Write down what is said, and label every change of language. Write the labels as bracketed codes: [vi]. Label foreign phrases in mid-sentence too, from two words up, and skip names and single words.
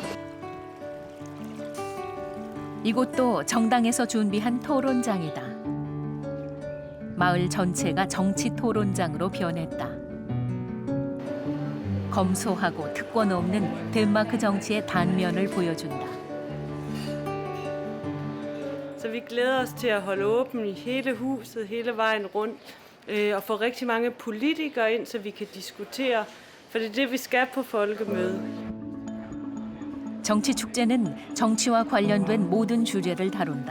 [ko] 이곳도 정당에서 준비한 토론장이다. 마을 전체가 정치 토론장으로 변했다. 검소하고 특권 없는 덴마크 정치의 단면을 보여준다. [da] Så vi glæder os til at holde åbent i hele huset, hele vejen rundt, og få rigtig mange politikere ind, så vi kan diskutere, for det er det, vi skal på folkemøde. [ko] 정치 축제는 정치와 관련된 모든 주제를 다룬다.